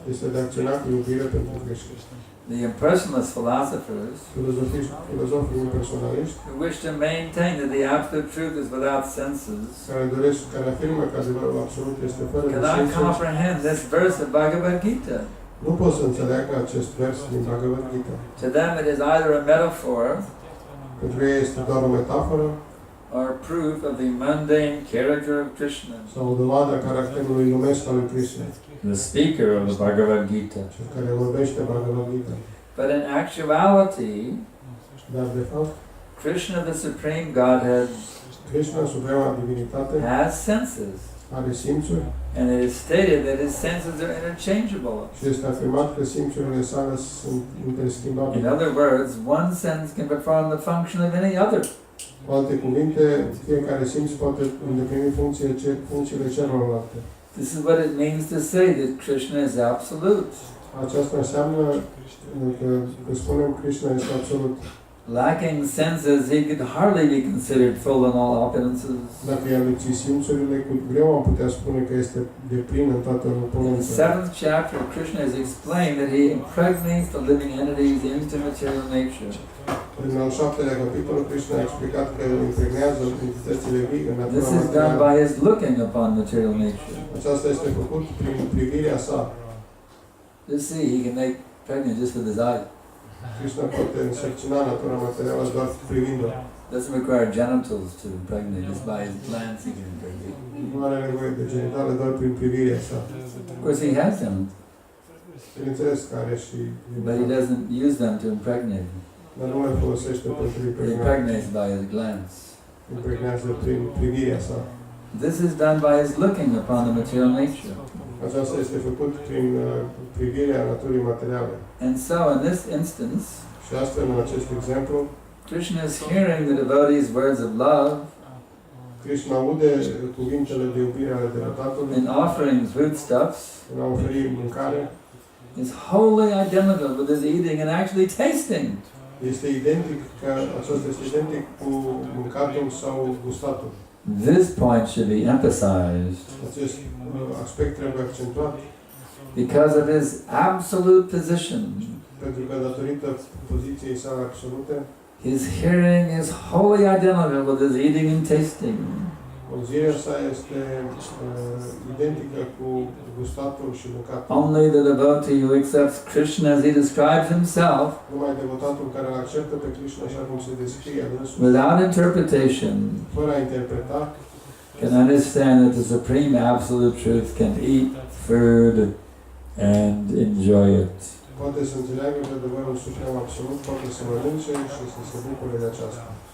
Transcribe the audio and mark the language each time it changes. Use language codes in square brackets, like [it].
[ro] este de a acționa cu iubire pentru Krishna. [en] The impersonalist philosophers [ro] Filozofii impersonaliști [en] who wish to maintain that the absolute truth is without senses [ro] care afirmă că adevărul absolut este fără de [en] cannot [ro] simțuri, [en] comprehend this verse of Bhagavad Gita. [ro] nu pot să înțeleagă acest vers din Bhagavad Gita. [en] To them it is either a metaphor [ro] Pentru ei este doar o metaforă [en] or proof of the mundane character of Krishna, [ro] sau o dovadă a caracterului lumesc al lui Krishna, [en] the speaker of the Bhagavad Gita. [ro] cel care vorbește Bhagavad Gita. [en] But in actuality, [ro] Dar de fapt, [en] Krishna, the Supreme Godhead, [ro] Krishna, suprema divinitate, [en] has senses, [ro] are simțuri [en] and it is stated that his senses are interchangeable. [ro] și este afirmat că simțurile sale sunt [en] In [ro] interschimbabile. [en] other words, one sense can perform the function of any other. [ro] Cu alte cuvinte, fiecare simț poate îndeplini funcțiile celorlalte. [en] This is what it means to say that Krishna is absolute. [ro] Aceasta înseamnă că spunem Krishna este absolut. [en] Lacking senses, he could hardly be considered full in all opulences. [ro] Dacă i-ar lipsi simțurile, cu greu am putea spune că este deplin în toată [en] In the [ro] opulența. [en] 7th chapter, Krishna has explained that he impregnates the living entities into material nature. [ro] În al 7-lea capitol, Krishna a explicat că îl impregnează entitățile vii în natura [en] This is done [ro] materială. [en] by his looking upon material nature. [ro] Aceasta este făcut prin privirea sa. [en] You see, he can make pregnant just with his eye. [ro] Krishna poate însărcina natura materială doar privind-o. [en] Doesn't require genitals to impregnate, just by his glance he can impregnate. [ro] Nu are nevoie de genitale doar prin privirea sa. [en] Of course, he has them, [ro] Bineînțeles că are și [en] but he doesn't use them to impregnate. [ro] dar nu le folosește pentru [en] He [ro] impregnare. [en] impregnates by his glance. [ro] Impregnează prin privirea sa. [en] This is done by his looking upon the material nature. [ro] Aceasta este făcut prin privirea naturii materiale. [en] And so, in this instance, [ro] Și astfel, în acest exemplu, [en] Krishna is hearing the devotee's words of love [ro] Krishna aude cuvintele de iubire ale devotatului [en] in offering foodstuffs, [ro] în a oferi mâncare. [en] is wholly identical with his eating and actually tasting. [ro] Este identic, că aceasta este identic cu mâncatul sau gustatul. [en] This point should be emphasized [ro] Acest aspect trebuie accentuat [en] because of his absolute position. [ro] pentru că datorită poziției sale absolute, [en] His hearing is wholly identical with his eating and tasting. [ro] auzirea sa este identică cu gustatul și mâncatul. [en] Only the devotee who accepts Krishna as he describes himself, [ro] Numai devotatul care îl acceptă pe Krishna așa cum se descrie dânsul, [en] without interpretation, [ro] fără a interpreta, [en] can understand that the supreme absolute truth can eat food and enjoy it. [ro] poate să înțeleagă că adevărul suprem absolut poate să mănânce și să se bucure de aceasta.